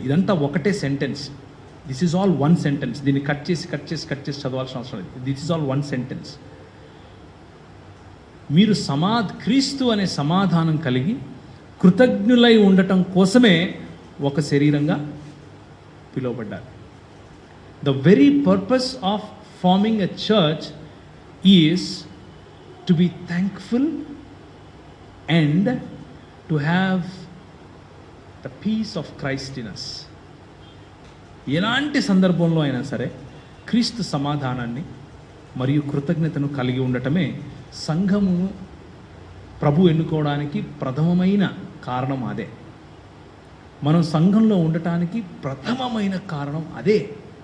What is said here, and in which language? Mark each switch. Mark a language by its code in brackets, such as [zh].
[te] ఇదంతా ఒకటే sentence. [en] This is all one sentence. [te] దీన్ని కట్ చేసి చదవాల్సిన అవసరం లేదు. [en] This is all one sentence. [te] మీరు క్రీస్తు అనే సమాధానం కలిగి కృతజ్ఞులై ఉండటం కోసమే ఒక శరీరంగా పిలువబడ్డారు. [en] The very purpose of forming a church is to be thankful and to have the peace of Christ in us. [te] ఎలాంటి సందర్భంలో అయినా సరే క్రీస్తు సమాధానాన్ని మరియు కృతజ్ఞతను కలిగి ఉండటమే సంఘము ప్రభు ఎన్నుకోవడానికి ప్రథమమైన కారణం అదే. మనం సంఘంలో ఉండటానికి ప్రథమమైన కారణం అదే.